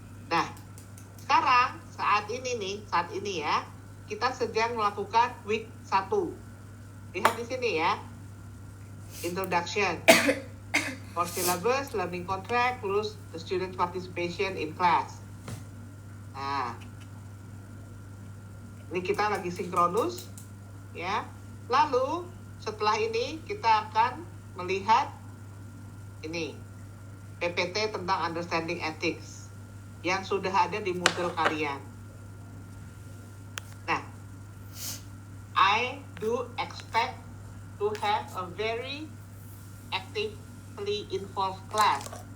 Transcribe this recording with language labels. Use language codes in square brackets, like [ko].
[id] Nah, sekarang saat ini ya, kita sedang melakukan week 1. Lihat di sini ya. [en] Introduction, core syllabus, learning contract, plus the student participation in class. [id] Nah, ini kita lagi sinkronus ya. Lalu setelah ini kita akan melihat ini PPT tentang understanding ethics yang sudah ada di Moodle kalian. [en] Nah, I do expect to have a very actively involved class.